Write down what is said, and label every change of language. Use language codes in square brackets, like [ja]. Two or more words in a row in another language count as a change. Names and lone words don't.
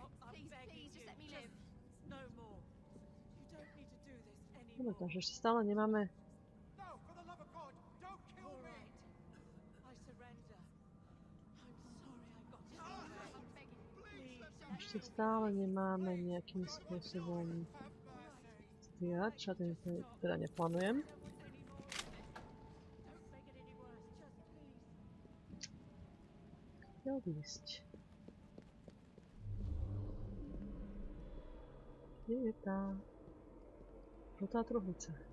[en] Stop. Please, just let me live. No more. You don't need to do this [sk] Dobre, [en] anymore. [sk] takže ešte stále nemáme. [en] No, for the love of God, don't kill me. I surrender. I'm sorry I got in your way. [sk] ešte stále nemáme nejakým spôsobom stíhať, čo teda neplánujem. Kde odísť? Kde je tá žltá truhlica?